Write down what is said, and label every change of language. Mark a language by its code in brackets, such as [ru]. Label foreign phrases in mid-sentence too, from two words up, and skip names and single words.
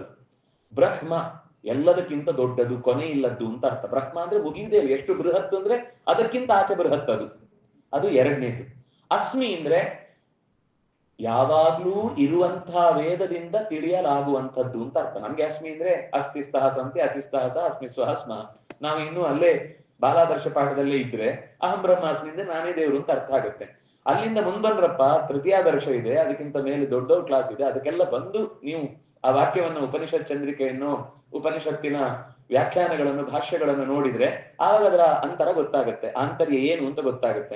[kn] ಬ್ರಹ್ಮ ಎಲ್ಲದಕ್ಕಿಂತ ದೊಡ್ಡದು, ಕೊನೆ ಇಲ್ಲದ್ದು ಅಂತ ಅರ್ಥ. ಬ್ರಹ್ಮ ಅಂದ್ರೆ ಮುಗಿದೇ ಇಲ್ಲ, ಎಷ್ಟು ಬೃಹತ್ತು ಅಂದ್ರೆ ಅದಕ್ಕಿಂತ ಆಚೆ ಬೃಹತ್ ಅದು 2ನೇದು. ಅಸ್ಮಿ ಅಂದ್ರೆ ಯಾವಾಗ್ಲೂ ಇರುವಂತಹ ವೇದದಿಂದ ತಿಳಿಯಲಾಗುವಂಥದ್ದು ಅಂತ ಅರ್ಥ. ನಮ್ಗೆ ಅಸ್ಮಿ ಅಂದ್ರೆ [sa] ಅಸ್ತಿಸ್ತಃ ಸಂತಿ ಅಸಿಸ್ತಃ ಸ ಅಸ್ಮಿ ಸ್ವಹ ಸ್ಮ. [kn] ನಾವು ಇನ್ನೂ ಅಲ್ಲೇ ಬಾಲಾದರ್ಶ ಪಾಠದಲ್ಲೇ ಇದ್ರೆ [sa] ಅಹಂ ಬ್ರಹ್ಮಾಸ್ಮಿ [kn] ಅಂದ್ರೆ ನಾನೇ ದೇವರು ಅಂತ ಅರ್ಥ ಆಗುತ್ತೆ. ಅಲ್ಲಿಂದ ಮುಂದ್ಬಂದ್ರಪ್ಪ ತೃತೀಯಾದರ್ಶ ಇದೆ, ಅದಕ್ಕಿಂತ ಮೇಲೆ ದೊಡ್ಡ ಕ್ಲಾಸ್ ಇದೆ. ಅದಕ್ಕೆಲ್ಲ ಬಂದು ನೀವು ಆ ವಾಕ್ಯವನ್ನು ಉಪನಿಷತ್ ಚಂದ್ರಿಕೆಯನ್ನು ಉಪನಿಷತ್ತಿನ ವ್ಯಾಖ್ಯಾನಗಳನ್ನು ಭಾಷ್ಯಗಳನ್ನು ನೋಡಿದ್ರೆ ಆವಾಗ ಅದರ ಅಂತರ ಗೊತ್ತಾಗುತ್ತೆ, ಆಂತರ್ಯ ಏನು ಅಂತ ಗೊತ್ತಾಗುತ್ತೆ.